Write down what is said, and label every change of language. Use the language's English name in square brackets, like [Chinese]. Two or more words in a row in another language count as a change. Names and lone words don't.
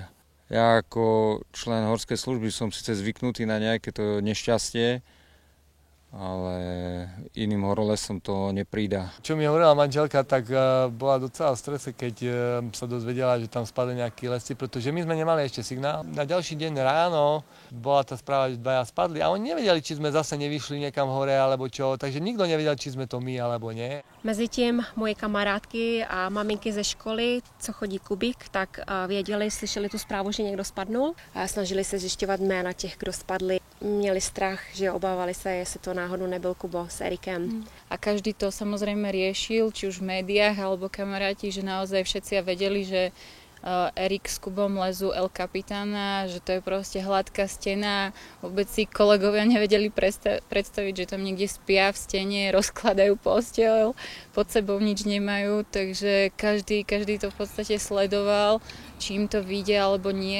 [Slovak] Ja ako člen horskej služby som síce zvyknutý na nejaké to nešťastie, ale iným horolezcom to neprída. Čo mi hovorila manželka, tak bola docela v strese, keď sa dozvedela, že tam spadli nejakí lesci, pretože my sme nemali ešte signál. Na ďalší deň ráno bola tá správa, že dvaja spadli a oni nevedeli, či sme zase nevyšli niekam hore alebo čo, takže nikto nevedel, či sme to my alebo nie. [Czech] Mezitím moje kamarádky a maminky ze školy, co chodí Kubík, tak věděli, slyšeli tu zprávu, že někdo spadnul a snažili se zjišťovat jména těch, kdo spadli. Měli strach, že obávali se, jestli to náhodou nebyl Kubo s Erikem. [Slovak] A každý to samozrejme riešil, či už v médiách alebo kamaráti, že naozaj všetci vedeli, že Erik s Kubom lezú El Capitána, že to je proste hladká stena. Vôbec si kolegovia nevedeli predstaviť, že tam niekde spia v stene, rozkladajú posteľ, pod sebou nič nemajú, takže každý to v podstate sledoval, či im to vyjde alebo nie.